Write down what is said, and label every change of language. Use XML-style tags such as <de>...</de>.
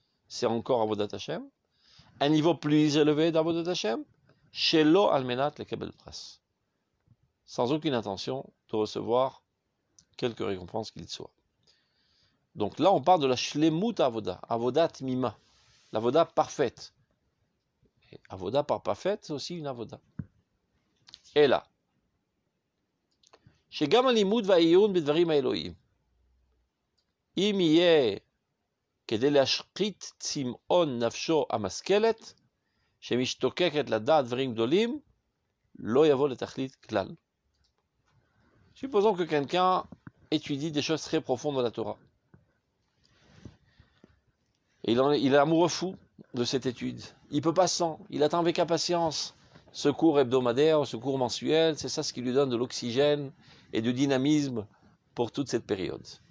<fr>C'est encore Avodat Hashem. Un niveau plus élevé d'Avodat Hashem,</fr> <he>Shelo al menat lekabel pras,</he> <fr>sans aucune intention de recevoir quelque récompense qu'il soit. Donc là, on parle de la shlemut avoda, avodat mima, l'avoda parfaite. Et avoda par parfaite, c'est aussi une avoda. Et là,</fr> <he>שגם הלימוד והעיון בדברים האלוהים, אם יהיה כדי להשחית צמאון נפשו המשכלת, שמשתוקקת לדעת דברים גדולים, לא יבוא לתכלית כלל.</he> <fr>Supposons que quelqu'un étudie des choses très profondes de la Torah. Et il est amoureux fou de cette étude. Il peut pas sans, il attend avec impatience ce cours hebdomadaire, ce cours mensuel, c'est ça ce qui lui donne de l'oxygène et du dynamisme pour toute cette période.</fr>